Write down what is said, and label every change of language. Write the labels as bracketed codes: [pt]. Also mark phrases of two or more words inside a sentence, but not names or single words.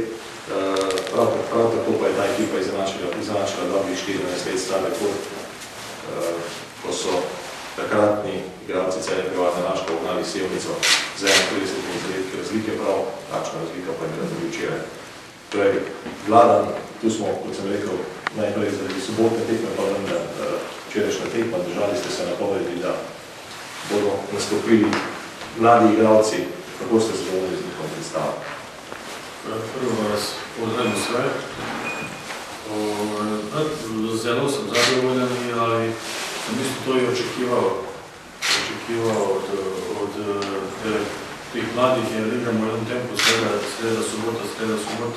[sl] Prav tako pa je ta ekipa izenačila dobrih 14 let star rekord, ko so takratni igralci Celja Pivovarna Laško ugnali Sevnico z 31 zaletki razlike, prav takšna razlika pa je bila tudi včeraj. Torej, Vladan, tu smo, kot sem rekel, najprej zaradi sobotne tekme, pa vendar včerajšnja tekma, držali ste se napovedi, da bodo nastopili mladi igralci. Kako ste zadovoljni z njihovom predstavom? [sr] Prvo vas pozdravim sve. Zelo sam zadovoljan, ali sam isto to i očekivao od tih mladih, jer igramo u jednom tempu sreda subota